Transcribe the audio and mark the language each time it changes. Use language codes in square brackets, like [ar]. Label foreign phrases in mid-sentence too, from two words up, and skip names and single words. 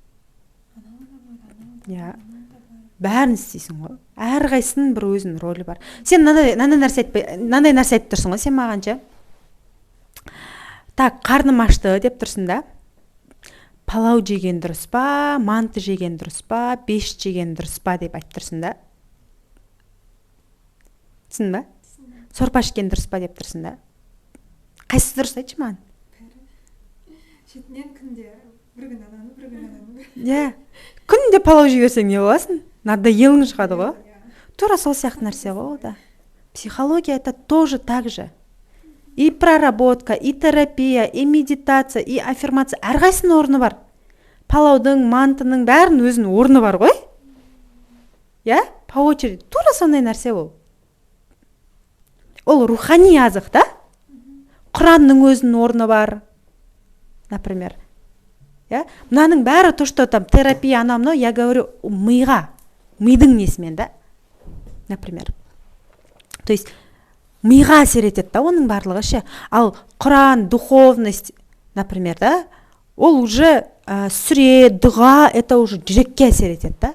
[ru] Я. [kk] Бәрін істейсің ғой. Әрқайсының бір өзінің рөлі бар. Сен нандай нәрсе айтып тұрсың ғой, сен мағанша. Так, қарным ашты деп тұрсың да. Палау жеген дұрыс па, манты жеген дұрыс па, беш жеген дұрыс па деп айтып тұрсың да. Түсін ба? Сорпа ішкен дұрыс па деп тұрсың да. Қайсысы дұрыс айтшы маған? Шетінен күнде бір күн ананы, бір күн ананы. Иә. Күнде палау жей берсең не боласың? Надоелің шығады ғой. Тура сол сияқты нәрсе ғой, да. [ru] Психология это тоже так же. И проработка, и терапия, и медитация, и аффирмация. [kk] Әрқайсының орны бар. Палаудың, мантының бәрін өзінің орны бар ғой. [ru] Я? По очереди. [kk] Тура сондай нәрсе ол. Ол рухани азық, да? Құранның өзінің орны бар. [ru] Например. Я? [kk] Мынаның бәрі [ru] то, что там терапия, анамно, я говорю, [kk] мидың несімен, да? [ru] Например. То есть, [kk] миға әсер етеді, да, оның барлығы ше. Ал Құран, духовность, например, да, ол уже сүре, дұға, [ru] это уже [kk] жүрекке әсер етеді, да?